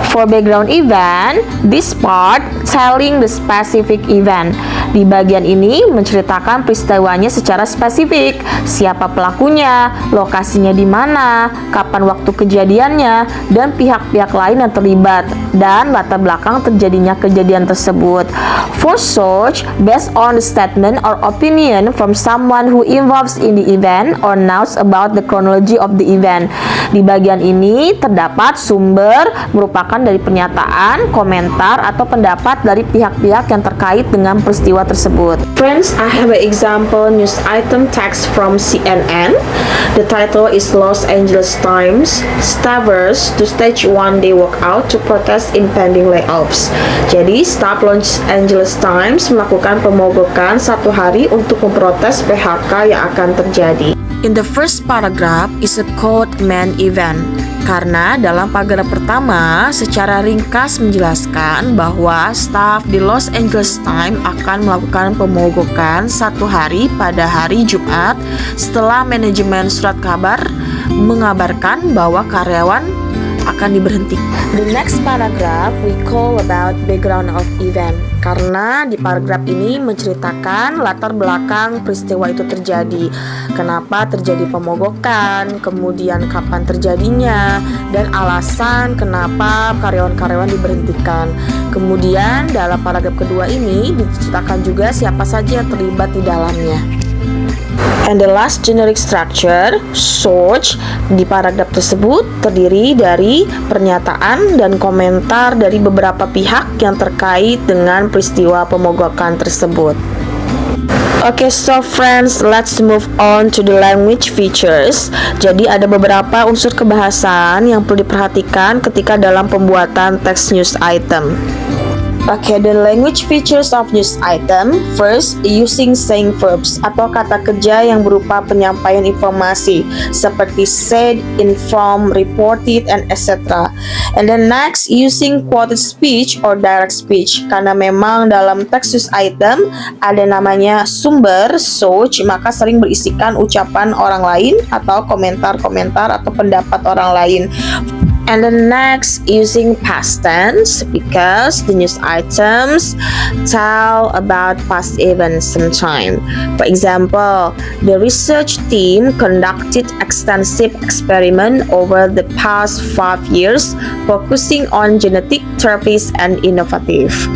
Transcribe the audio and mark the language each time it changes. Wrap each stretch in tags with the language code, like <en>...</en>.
<en>For background event, this part telling the specific event.</en> <id>Di bagian ini menceritakan peristiwanya secara spesifik, siapa pelakunya, lokasinya di mana, kapan waktu kejadiannya, dan pihak-pihak lain yang terlibat, dan latar belakang terjadinya kejadian tersebut.</id> <en>For search, based on the statement or opinion from someone who involves in the event or knows about the chronology of the event.</en> <id>Di bagian ini terdapat sumber merupakan dari pernyataan, komentar, atau pendapat dari pihak-pihak yang terkait dengan peristiwa tersebut.</id> <en>Friends, I have an example news item text from CNN. The title is Los Angeles Times Staffers to stage one-day walkout to protest impending layoffs.</en> <id>Jadi, staff Los Angeles Times melakukan pemogokan satu hari untuk memprotes PHK yang akan terjadi.</id> <en>In the first paragraph is a quote main event.</en> <id>Karena dalam paragraf pertama secara ringkas menjelaskan bahwa staf di Los Angeles Times akan melakukan pemogokan satu hari pada hari Jumat setelah manajemen surat kabar mengabarkan bahwa karyawan akan diberhentikan.</id> <en>The next paragraph we call about background of event.</en> <id>Karena di paragraf ini menceritakan latar belakang peristiwa itu terjadi, kenapa terjadi pemogokan, kemudian kapan terjadinya, dan alasan kenapa karyawan-karyawan diberhentikan. Kemudian dalam paragraf kedua ini diceritakan juga siapa saja yang terlibat di dalamnya.</id> <en>And the last generic structure,</en> <id>search, di paragraf tersebut terdiri dari pernyataan dan komentar dari beberapa pihak yang terkait dengan peristiwa pemogokan tersebut.</id> <en>Okay, so friends, let's move on to the language features.</en> <id>Jadi ada beberapa unsur kebahasan yang perlu diperhatikan ketika dalam pembuatan text news item.</id> <en>Okay, the language features of news item. First, using saying verbs</en> <id>atau kata kerja yang berupa penyampaian informasi seperti</id> <en>said, informed, reported, and etc. And then next, using quoted speech or direct speech.</en> <id>Karena memang dalam teks news item ada namanya sumber, source, maka sering berisikan ucapan orang lain atau komentar-komentar atau pendapat orang lain.</id> <en>And then next, using past tense because the news items tell about past events sometime. For example, the research team conducted extensive experiment over the past 5 years focusing on genetic therapies and innovative.</en>